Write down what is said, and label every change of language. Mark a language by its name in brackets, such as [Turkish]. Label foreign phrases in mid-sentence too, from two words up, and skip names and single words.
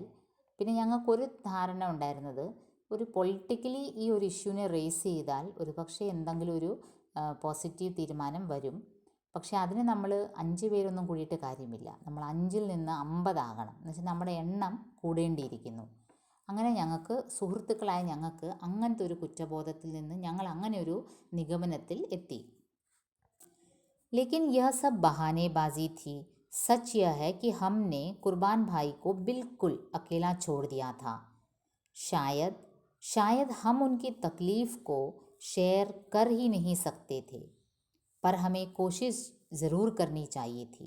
[Malayalam] പിന്നെ ഞങ്ങൾക്കൊരു ധാരണ ഉണ്ടായിരുന്നത്, ഒരു പൊളിറ്റിക്കലി ഈ ഒരു ഇഷ്യൂവിനെ റേസ് ചെയ്താൽ ഒരു പക്ഷേ എന്തെങ്കിലും ഒരു പോസിറ്റീവ് തീരുമാനം വരും. പക്ഷേ അതിന് നമ്മൾ 5 പേരൊന്നും കൂടിയിട്ട് കാര്യമില്ല, നമ്മൾ 5-ൽ നിന്ന് 50 ആകണം. എന്ന് വെച്ചാൽ നമ്മുടെ എണ്ണം കൂടേണ്ടിയിരിക്കുന്നു. അങ്ങനെ ഞങ്ങൾക്ക് സുഹൃത്തുക്കളായ ഞങ്ങൾക്ക് അങ്ങനത്തെ ഒരു കുറ്റബോധത്തിൽ നിന്ന് ഞങ്ങൾ അങ്ങനെ ഒരു നിഗമനത്തിൽ എത്തി. [Hindi] लेकिन यह सब बहानेबाजी थी. सच यह है कि हमने कुर्बान भाई को बिल्कुल अकेला छोड़ दिया था. शायद हम उनकी तकलीफ़ को शेयर कर ही नहीं सकते थे, पर हमें कोशिश ज़रूर करनी चाहिए थी.